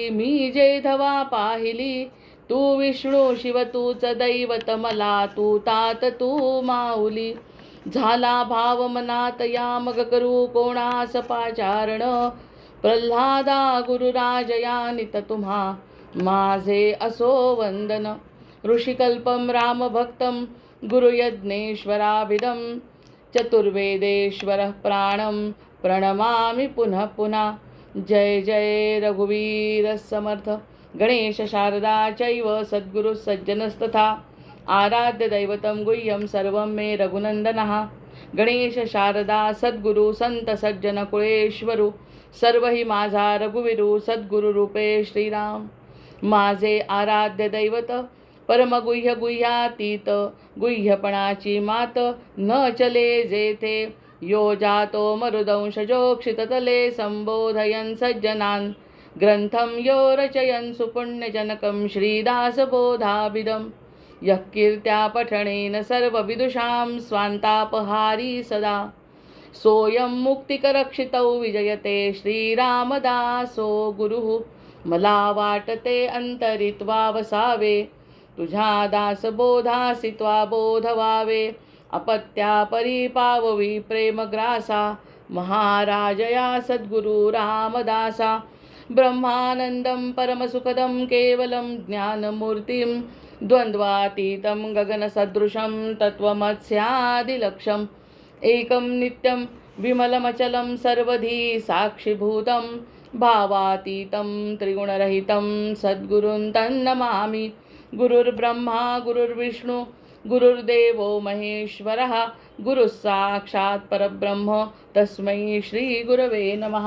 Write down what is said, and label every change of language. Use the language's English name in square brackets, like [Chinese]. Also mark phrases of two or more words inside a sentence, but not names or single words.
[Marathi] मी जे धवा पाहिली, तू विष्णू शिव तूच दैवत मला, तू तात तू माऊली। झाला भाव मनात या मग करू कोणास पाचारण। प्रल्हादा गुरुराजयानित तुम्हा माझे असो वंदन। [Sanskrit] ऋषिकल्पं रामभक्तं गुरुयज्ञेश्वराभिधं, चतुर्वेदेश्वरः प्राणं प्रणमामि पुनः पुनः। [Marathi] जय जय रघुवीर समर्थ। [Sanskrit] गणेश शारदा चैव सद्गुरु सज्जनस्तथा, आराध्य दैवतं गुह्यं सर्वं मे रघुनन्दनः। [Marathi] गणेश शारदा सद्गुरु संत सज्जन कुळेश्वरू, सर्व ही माझा रघुवीरू सद्गुरु रूपे श्रीराम। माझे आराध्य दैवत परमगुह्य गुह्यातीत, गुह्यपणाची मात न चले जेथे। [Sanskrit] यो जातो मरुदंशजोक्षिततले, संबोधयन् सज्जनान् ग्रंथं यो रचयन् सुपुण्यजनकं श्रीदासबोधाभिधम्। यः कीर्त्या पठनेन सर्वविदुषां स्वान्तापहारी सदा सोऽयं मुक्तिकरक्षितौ विजयते श्रीरामदासो गुरुः [Marathi] मला वाटते अंतरित्वा वसावे तुझ्या दासबोधासी त्वा बोध व्हावे अपत्या परिपाववी प्रेमग्रासा महाराजया सद्गुरु रामदासा [Sanskrit] ब्रह्मानंदं परमसुखदं केवलं ज्ञानमूर्तिं द्वन्द्वातीतं गगनसदृशं तत्त्वमस्यादिलक्ष्यम् एकं नित्यं विमलमचलं सर्वधी साक्षिभूतं भावातीतं त्रिगुणरहितं सद्गुरुं तन्नमामि गुरुर्ब्रह्मा गुरुर्विष्णु गुरुर्देवो महेश्वरः गुरुः साक्षात् परब्रह्म तस्मै श्रीगुरवे नमः।